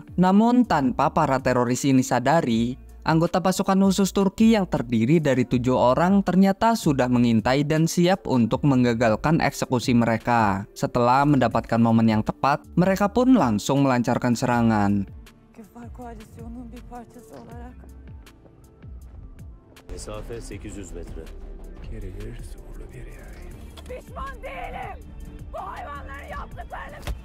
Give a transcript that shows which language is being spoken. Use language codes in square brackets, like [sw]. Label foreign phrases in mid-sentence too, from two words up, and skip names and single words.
[id] Namun tanpa para teroris ini sadari, anggota pasukan khusus Turki yang terdiri dari 7 orang ternyata sudah mengintai dan siap untuk menggagalkan eksekusi mereka. Setelah mendapatkan momen yang tepat, mereka pun langsung melancarkan serangan. [tr] Küffar koalisyonunun bir parçası olarak Mesafe 800 metre. Gerilir zorlu bir yer. pişman değilim. Bu hayvanların yaptıklarını